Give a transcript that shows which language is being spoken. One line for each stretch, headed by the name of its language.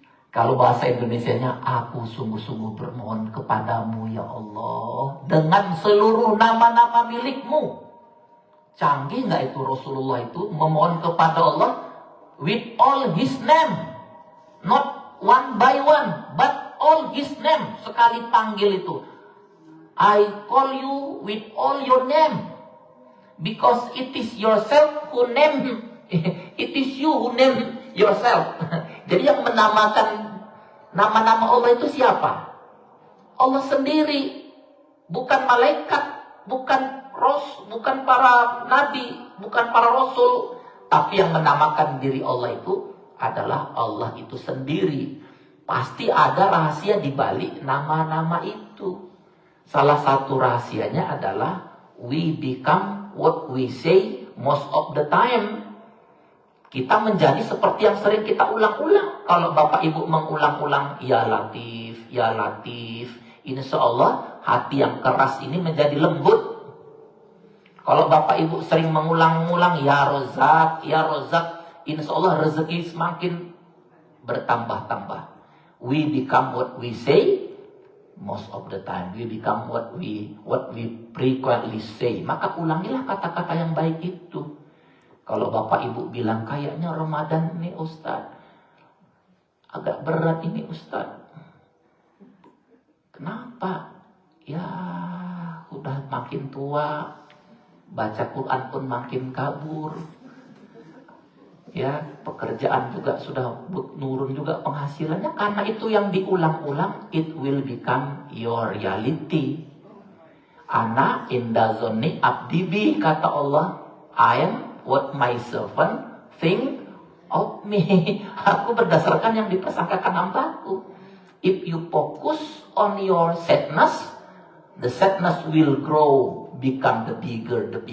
Indonesian: Kalau bahasa Indonesianya, aku sungguh-sungguh bermohon kepadamu ya Allah dengan seluruh nama-nama milikmu. Canggih nggak itu Rasulullah itu memohon kepada Allah
English: with all his name, not one by one, but all his name.
Indonesian: Sekali panggil itu,
English: I call you with all your name, because it is yourself who name, it is you who name yourself.
Indonesian: Jadi yang menamakan nama-nama Allah itu siapa? Allah sendiri, bukan malaikat, bukan bukan para nabi, bukan para rasul, tapi yang menamakan diri Allah itu adalah Allah itu sendiri. Pasti ada rahasia di balik nama-nama itu. Salah satu rahasianya adalah
English: we become what we say most of the time.
Indonesian: Kita menjadi seperti yang sering kita ulang-ulang. Kalau Bapak Ibu mengulang-ulang Ya Latif, Ya Latif, insya Allah hati yang keras ini menjadi lembut. Kalau Bapak Ibu sering mengulang-ulang Ya Rozak, Ya Rozak, insya Allah rezeki semakin bertambah-tambah.
English: We become what we say most of the time. We become what we frequently say.
Indonesian: Maka ulangilah kata-kata yang baik itu. Kalau Bapak Ibu bilang kayaknya Ramadan ini Ustaz, agak berat ini Ustaz. Kenapa? Ya udah makin tua, baca Quran pun makin kabur. Ya, pekerjaan juga sudah nurun juga penghasilannya. Karena itu yang diulang-ulang,
English: it will become your reality.
Arabic: Ana inda zonni abdibi,
Indonesian: kata Allah,
English: I am what my servant think of me.
Indonesian: Aku berdasarkan yang dipersangkakan hambaku.
English: If you focus on your sadness, the sadness will grow, become the bigger.